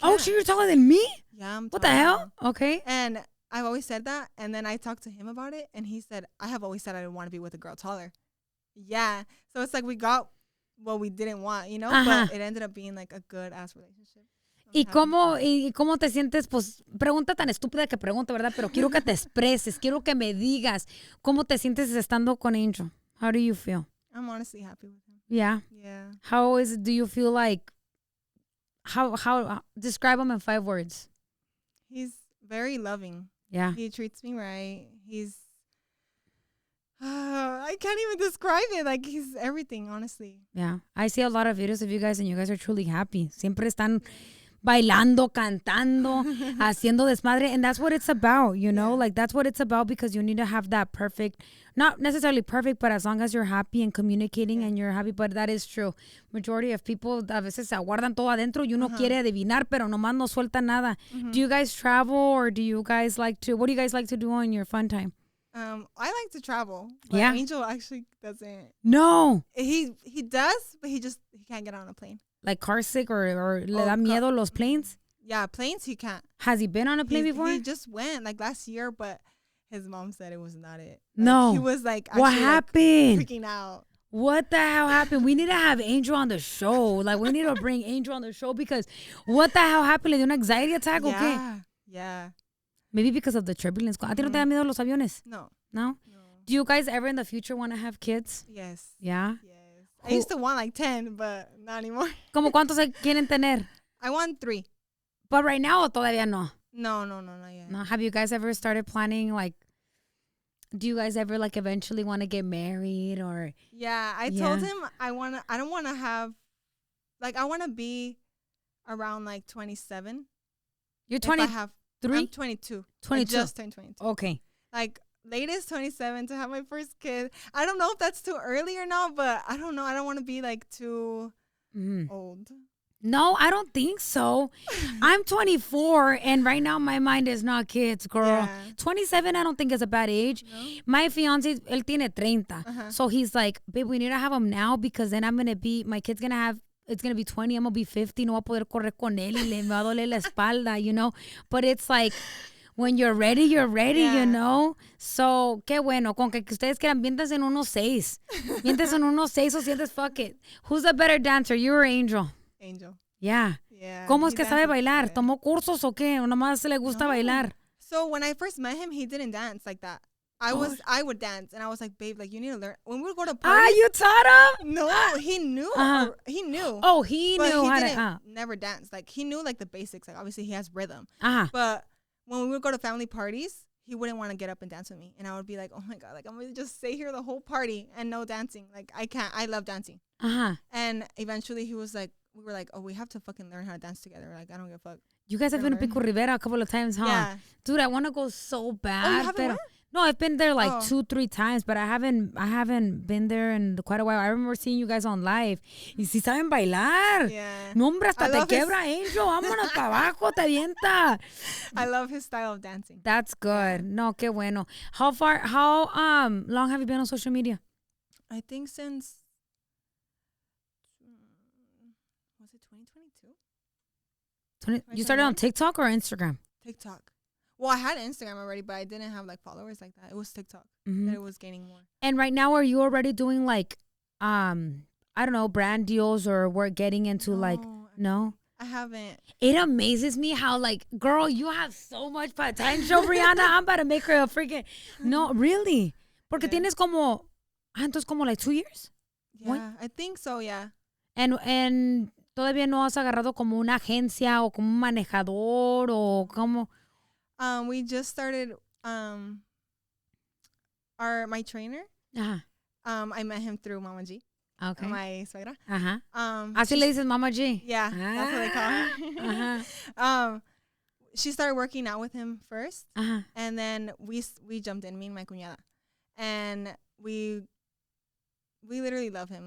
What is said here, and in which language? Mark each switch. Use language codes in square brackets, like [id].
[en] Oh, shit, you're taller than me? Yeah, I'm What the hell? Okay. And I've always said that. And then I talked to him about it. And he said, I have always said I didn't want to be with a girl taller. Yeah. So it's like we got what we didn't want, you know? But it ended up being like a good-ass relationship. [es] ¿Y cómo te sientes? Pues, pregunta tan estúpida que pregunto, ¿verdad? Pero quiero que te expreses, quiero que me digas cómo te sientes estando con Angel. [en] How do you feel? I'm honestly happy with him. Yeah? Yeah. Do you feel like, how describe him in 5 words. He's very loving. Yeah. He treats me right. I can't even describe it. Like, he's everything, honestly. Yeah. I see a lot of videos of you guys and you guys are truly happy. [es] Siempre están bailando, cantando, haciendo desmadre. [en] And that's what it's about, you know? Like, that's what it's about because you need to have that perfect, not necessarily perfect, but as long as you're happy and communicating and you're happy. But that is true. Majority of people [es] a veces se aguardan todo adentro y uno quiere adivinar, pero nomás no suelta nada. [en] Do you guys travel or do you guys what do you guys like to do on your fun time? I like to travel. But Yeah. Angel actually doesn't. No. He does, but he can't get on a plane. Like car sick or [es] le da miedo los planes? [en] Yeah, planes he can't. Has he been on a plane before? He just went like last year, but his mom said it was not it. Like, no. He was like, what happened? Like, freaking out. What the hell happened? We need to have Angel on the show. Like, we need to bring Angel on the show because what the hell happened? [es] ¿Le dio un [en] anxiety attack [es] o qué? [en] Yeah. Maybe because of the turbulence. [es] ¿A ti no te da miedo los aviones? No. No? [en] Do you guys ever in the future want to have kids? Yes. Yeah? Yes. I used to want like 10, but not anymore. [es] ¿Cómo cuántos quieren tener? [en] I want 3. But right now [es] o todavía no? [en] No, not yet. No. Have you guys ever started planning, like, do you guys ever, like, eventually want to get married or? Yeah, I told him I don't want to have, like, I want to be around, like, 27. You're 23? I'm 22. 22. I just turned 22. Okay. Like, latest 27 to have my first kid. I don't know if that's too early or not, but I don't know. I don't want to be, like, too old. No, I don't think so. I'm 24, and right now my mind is not kids, girl. Yeah. 27, I don't think is a bad age. No? My fiance, [es] él tiene 30. [en] So he's like, babe, we need to have him now because then my kid's going to have, it's going to be 20, I'm going to be 50, [es] no voy a poder correr con él y me va a doler la espalda, [en] you know? But it's like, when you're ready, you know? [es] So, qué bueno. Con que ustedes quieran, viéntense en unos 6. Viéntense en unos 6 o sientes, [en] fuck it. Who's a better dancer, you or Angel? Angel. [es] Yeah. ¿Cómo es que sabe bailar? ¿Tomó cursos o qué? ¿O nomás le gusta bailar? [en] So when I first met him, he didn't dance like that. I would dance, and I was like, babe, like, you need to learn. When we would go to parties. You taught him? No, he knew. He knew. Oh, he knew how to. Never dance. Like, he knew, like, the basics. Like, obviously, he has rhythm. But when we would go to family parties, he wouldn't want to get up and dance with me. And I would be like, oh, my God, like, I'm going to just stay here the whole party and no dancing. Like, I can't. I love dancing. And eventually, he was like, we were like, oh, we have to fucking learn how to dance together. Like, I don't give a fuck. You guys have been to Pico Rivera a couple of times, huh? Yeah. Dude, I want to go so bad. Oh, you haven't went? No, I've been there like 2-3 times, but I haven't been there in quite a while. I remember seeing you guys on live. [es] Y si saben bailar. [en] Yeah. [es] No, hombre, hasta te quebra, Angel. Vámonos para abajo, te avienta. [en] I love his style of dancing. That's good. [es] No, qué bueno. [en] How long have you been on social media? I think since, was it 2022? You started on TikTok or Instagram? TikTok. Well, I had Instagram already, but I didn't have like followers like that. It was TikTok that it was gaining more. And right now, are you already doing like, I don't know, brand deals or we're getting into no? I haven't. It amazes me how, like, girl, you have so much potential, Brianna. I'm about to make her a freaking, no, really. [es] Porque tienes como, entonces como [en] like 2 years? Yeah, what? I think so, yeah. [es] And todavía no has agarrado como una agencia o como un manejador o como... [en] We just started my trainer. I met him through Mama G. Okay. My suegra. [es] Así le dices Mama G. [en] Yeah, that's what they call her. She started working out with him first, and then we jumped in, me and my cuñada, and we literally love him.